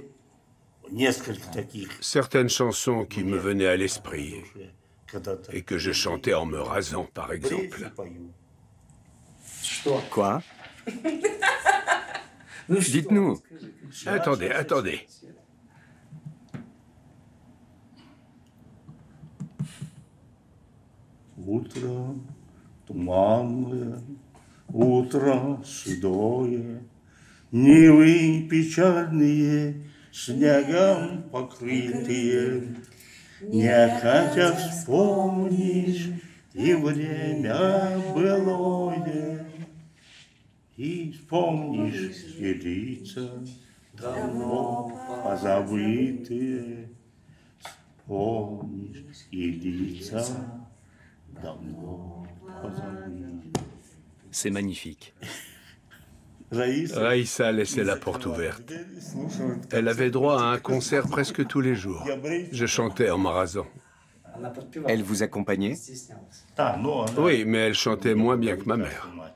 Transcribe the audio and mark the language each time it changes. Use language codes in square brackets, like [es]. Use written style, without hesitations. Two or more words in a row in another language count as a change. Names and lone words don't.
[fr] Certaines chansons qui me venaient à l'esprit et que je chantais en me rasant, par exemple. Quoi? Dites-nous. Attendez, attendez. [ru] Утро туманное, утро седое, Нивы печальные, снегом покрытые. Не хотя вспомнишь и время былое, И вспомнишь и лица давно позабытые, Вспомнишь и лица давно позабытые. [fr] C'est magnifique. Raïssa laissait la porte ouverte. Elle avait droit à un concert presque tous les jours. Je chantais en me rasant. Elle vous accompagnait? Oui, mais elle chantait moins bien que ma mère.